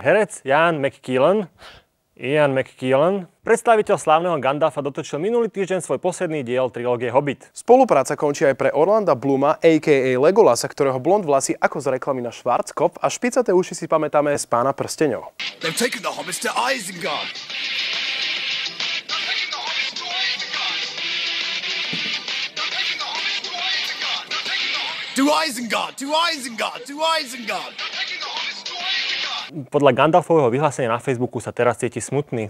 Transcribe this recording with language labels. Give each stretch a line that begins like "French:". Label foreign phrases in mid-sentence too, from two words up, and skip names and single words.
Slovak: Herec Ian McKellen, predstaviteľ slávneho Gandalfa, dotočil minulý týždeň svoj posledný diel trilógie Hobbit. Spolupráca končí aj pre Orlanda Blooma, a.k.a. Legolasa, ktorého blond vlasy ako z reklamy na Schwarzkopf a špicaté uši si pamätáme z Pána prsteňov.
English: They've taken the hobbits to Isengard. To Isengard! To Isengard! To Isengard!
Slovak: Podľa Gandalfového vyhlásenia na Facebooku sa teraz cíti smutný.